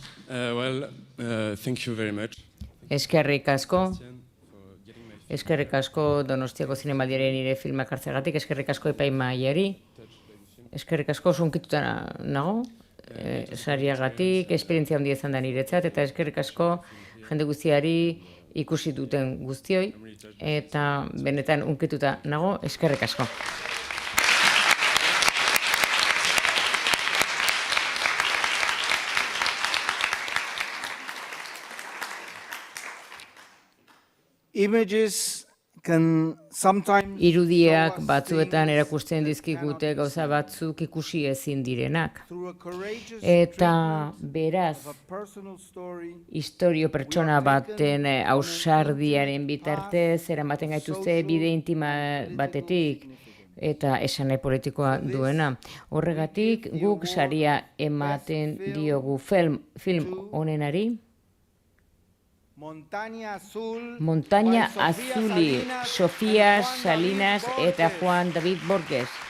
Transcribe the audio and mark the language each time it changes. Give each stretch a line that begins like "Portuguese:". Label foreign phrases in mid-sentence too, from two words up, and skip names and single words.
English: Thank you very much.
Basque: Eskerrik asko.
English: For getting my
Basque: Eskerrik asko Donostiako Zinemaldiaren nire filmak hartzeagatik, eskerrik asko epaimahaiari, eskerrik asko sunkituta nago, sariagatik, esperientzia handia izan da niretzat, eta eskerrik asko jende guztiari ikusi duten guztioi, eta benetan unkituta nago, eskerrik asko.
English: Images can sometimes
Basque: Irudiak
English: show us
Basque: batzuetan
English: things
Basque: erakusten
English: that
Basque: dizkigute
English: cannot be
Basque: gauza
English: seen.
Basque: batzuk ikusi ezin direnak.
English: Through a courageous
Basque: Eta
English: treatment
Basque: beraz,
English: of a personal story,
Basque: istorio pertsona baten ausardiaren bitartez, eramaten gaituzte bide intima batetik, eta esane politikoa duena. Horregatik, guk saria ematen diogu film honenari, Montaña Azuli, Sofía Salinas eta Juan David Borges.